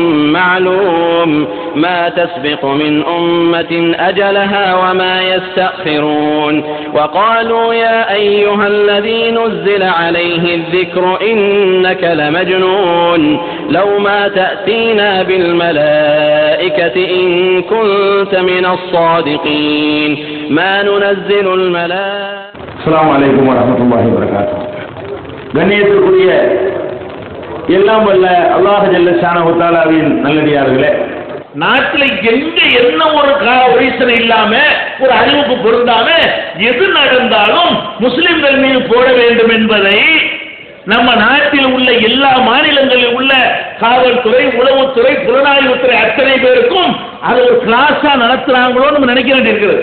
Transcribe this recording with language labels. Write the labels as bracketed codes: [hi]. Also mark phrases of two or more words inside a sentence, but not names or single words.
[ar] معلوم ما تسبق من أمة أجلها وما يستأخرون وقالوا يا أيها الذي نزل عليه الذكر إنك لمجنون لو ما تأتينا بالملائكة إن كنت من الصادقين ما ننزل الملائكة. السلام عليكم ورحمة الله وبركاته. [ta] கண்ணியத்திற்குரிய எல்லாம் வல்ல அல்லாஹ் [ar] جل شأنه [ta] தஆலாவின் நல்லடியார்களே, நாட்டில் எங்க என்ன ஒரு ரீசன் இல்லாம ஒரு அறிவுக்கு பொருந்தாம எது நடந்தாலும் முஸ்லிம்கள் மீது போட வேண்டும் என்பதை நம்ம நாட்டில் உள்ள எல்லா மாநிலங்களில் உள்ள காவல்துறை, உளவுத்துறை, புலனாய்வுத்துறை அத்தனை பேருக்கும் அது ஒரு கிளாஸா நடத்துறாங்களோ நம்ம நினைக்க வேண்டியிருக்கிறது.